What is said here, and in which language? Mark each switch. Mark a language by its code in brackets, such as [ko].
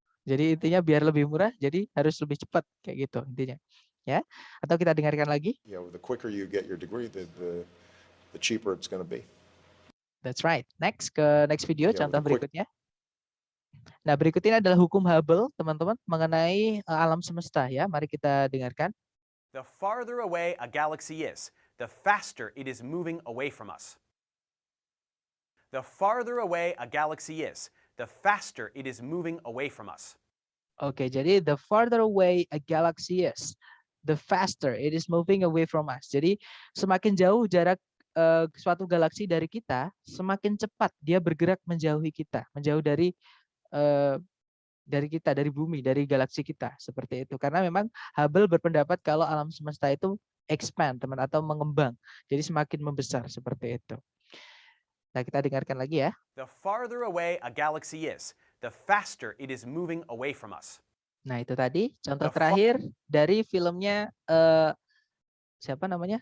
[id] Jadi intinya biar lebih murah, jadi harus lebih cepat kayak gitu intinya. Ya. Atau kita dengarkan lagi. [en] The quicker you get your degree, the cheaper it's going to be. That's right. Next [id] ke [en] next video, Yeah, [id] contoh [en] the quick- [id] berikutnya. Nah, berikut ini adalah hukum Hubble, teman-teman, mengenai alam semesta ya. Mari kita dengarkan. [en] The farther away a galaxy is, the faster it is moving away from us. The farther away a galaxy is, the faster it is moving away from us. [id] Oke, jadi [en] the farther away a galaxy is, the faster it is moving away from us. [id] Jadi semakin jauh jarak suatu galaksi dari kita, semakin cepat dia bergerak menjauhi kita, menjauh dari kita, dari bumi, dari galaksi kita, seperti itu. Karena memang Hubble berpendapat kalau alam semesta itu expand, teman, atau mengembang. Jadi semakin membesar, seperti itu. Nah, kita dengarkan lagi ya. [en] The farther away a galaxy is, the faster it is moving away from us. [id] Nah, itu tadi contoh [en] The [id] terakhir dari filmnya siapa namanya?